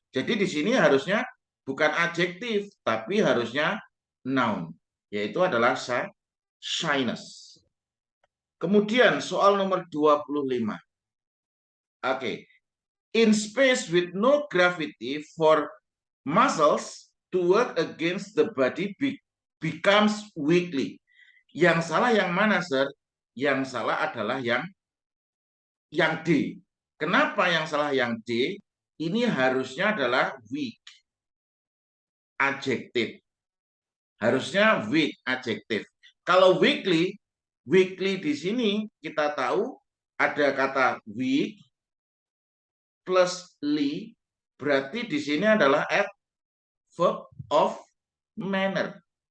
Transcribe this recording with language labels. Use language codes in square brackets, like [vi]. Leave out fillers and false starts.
[id] Jadi di sini harusnya bukan adjektif, tapi harusnya noun, yaitu adalah shyness. Kemudian soal nomor 25. [en] Oke. In space with no gravity for muscles to work against the body becomes weakly. [id] Yang salah yang mana, sir? Yang salah adalah yang D. Kenapa yang salah yang D? Ini harusnya adalah weak adjective. Harusnya weak adjective. Kalau weakly di sini kita tahu ada kata weak plus ly, berarti di sini adalah adverb of manner.